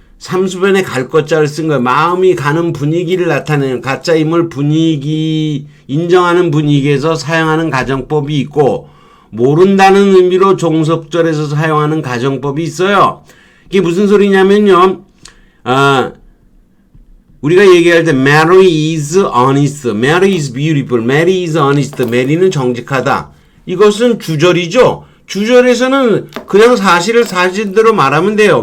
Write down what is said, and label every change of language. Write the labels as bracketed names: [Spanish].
[Korean] 삼수변에 갈 것자를 쓴 거예요. 마음이 가는 분위기를 나타내는 가짜임을 인정하는 분위기에서 사용하는 가정법이 있고 모른다는 의미로 종속절에서 사용하는 가정법이 있어요. 이게 무슨 소리냐면요. 우리가 얘기할 때 [English] Mary is honest, Mary is beautiful, Mary is honest, [Korean] 메리는 정직하다. 이것은 주절이죠. 주절에서는 그냥 사실을 사실대로 말하면 돼요.